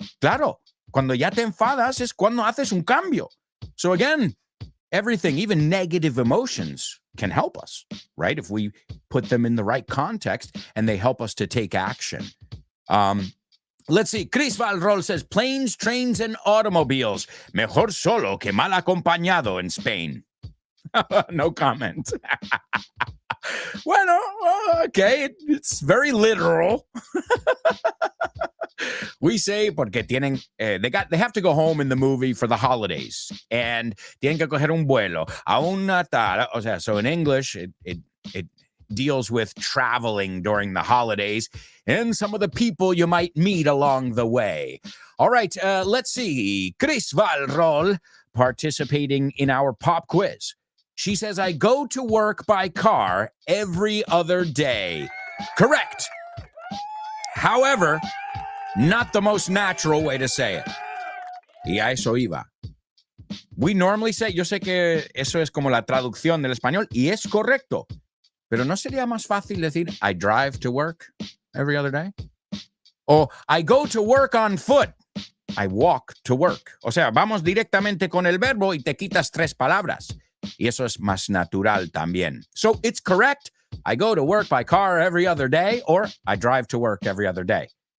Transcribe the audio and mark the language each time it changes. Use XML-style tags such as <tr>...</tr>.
<es>Claro, cuando ya te enfadas es cuando haces un cambio.</es> <en>So again, everything, even negative emotions can help us, right? If we put them in the right context and they help us to take action. Let's see. Chris Valrol says, planes, trains, and automobiles.</en> <es>Mejor solo que mal acompañado</es> <en>in Spain. No comment. Bueno, okay, it's very literal. We say</en> <es>porque tienen,</es> <en>they have to go home in the movie for the holidays and</en> <es>tienen que coger un vuelo a una tal. O sea,</es> <en>so in English, it deals with traveling during the holidays and some of the people you might meet along the way. All right, let's see. Chris Valrol participating in our pop quiz. She says, I go to work by car every other day. Correct. However, not the most natural way to say it.</en> <es>Y a eso iba.</es> <en>We normally say,</en> <es>yo sé que eso es como la traducción del español y es correcto, pero ¿no sería más fácil decir,</es> <en>I drive to work every other day? O I go to work on foot. I walk to work. O sea, vamos directamente con el verbo y te quitas tres palabras. Y eso es más natural también. So it's correct. I go to work by car every other day or I drive to work every other day.</en>